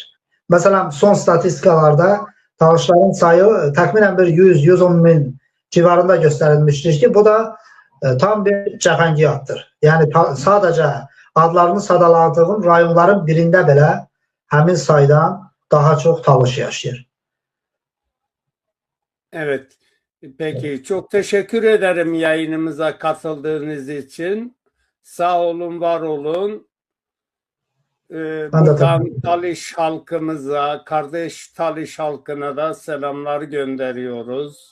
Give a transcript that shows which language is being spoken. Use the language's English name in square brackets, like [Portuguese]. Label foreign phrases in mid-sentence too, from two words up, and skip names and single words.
[Azerbaijani] Məsələn, son statistikalarda Talışların sayı təxminən bir 100-110 min civarında göstərilmişdir ki, bu da tam bir cəfəngiyatdır. Yəni sadəcə adlarını sadaladığım rayonların birində belə həmin saydan daha çox Talış yaşayır. [Turkish] Evet. Peki. Çok teşekkür ederim yayınımıza katıldığınız için. [Azerbaijani] Sağ olun, var olun. [Turkish] Buradan Talış halkımıza, kardeş Talış halkına da selamlar gönderiyoruz.